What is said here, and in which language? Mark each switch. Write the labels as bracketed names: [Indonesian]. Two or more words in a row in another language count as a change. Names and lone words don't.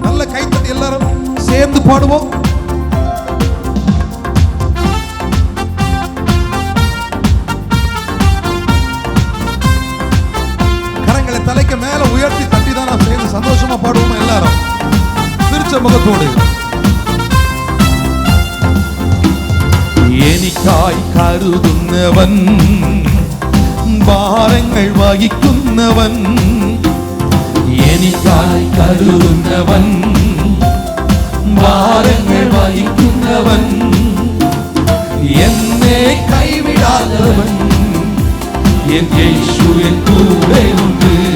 [Tamil] நல்ல கைத்தட்டி எல்லாரும் சேர்ந்து பாடுவோம். கரங்களை தலைக்கு மேல உயர்த்தி தட்டி தான் நாம் சேர்ந்து சந்தோஷமா பாடுவோம். எல்லாரும் சிரிச்ச முகத்தோடு. [Malayalam] എനിക്കായി കരുതുന്നവൻ, ഭാരങ്ങൾ വഹിക്കുന്നവൻ, എനിക്കായി കരുതുന്നവൻ, ഭാരങ്ങൾ വഹിക്കുന്നവൻ, എന്നെ കൈവിടാത്തവൻ, എൻ യേശു എൻ കൂടെ ഉണ്ട്.